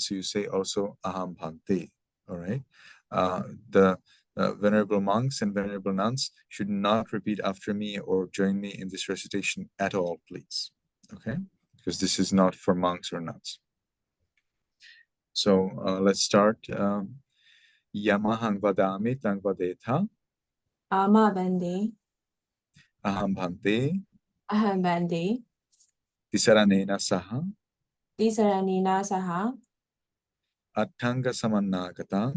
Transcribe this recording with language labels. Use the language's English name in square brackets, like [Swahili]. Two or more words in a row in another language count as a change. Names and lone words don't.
[English] So you say also [Pali] Aham Bhante. [English] All right. The venerable monks and venerable nuns should not repeat after me or join me in this recitation at all, please. Okay, because this is not for monks or nuns. So let's start. [Pali] Yamahang vadami tang vadetha. Ama Bande, Aham bhante. Aham Bande, Tisaranena saha. Tisaranina Saha, Attanga samannagatam.